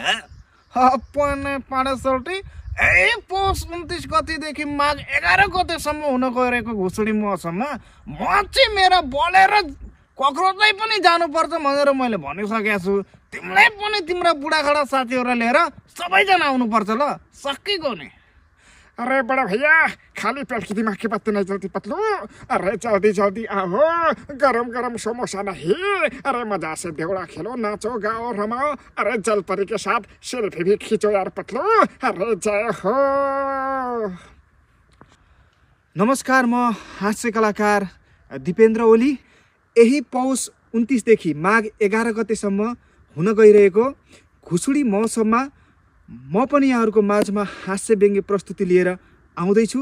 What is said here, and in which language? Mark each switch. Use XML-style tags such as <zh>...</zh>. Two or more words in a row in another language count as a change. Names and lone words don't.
<ne>अपने पाँडेसल्टी पौष 29 गतेदेखि माघ 11 गतेसम्म हुन गइरहेको घुसुडी महोत्सवमा म चाहिँ मेरो बोलेर कक्रोचै पनि जानुपर्छ भनेर मैले भनिसकेको छु। तिमीलाई पनि तिम्रो बुढाखाडा साथीहरूलाई लिएर सबैजना आउनुपर्छ ल। सकिगयो नि।</ne> <hi>अरे बड़ा भैया, खाली पेट की दिमाग की बातें नहीं चलती पतलू। अरे जल्दी जल्दी आओ, गरम गरम समोसा नहीं। अरे मजा से देवड़ा खेलो, नाचो गाओ रमाओ। अरे जलपरी के साथ सेल्फी भी खींचो यार पतलू। अरे जय हो।</hi> <ne>नमस्कार, म हास्य कलाकार दिपेन्द्र ओली। यही पौष 29 देखि माघ 11 गतेसम्म हुन गइरहेको घुसुडी महोत्सवमा म पनि यहाँहरूको माझमा हास्य व्यङ्ग्य प्रस्तुति लिएर आउँदैछु।</ne>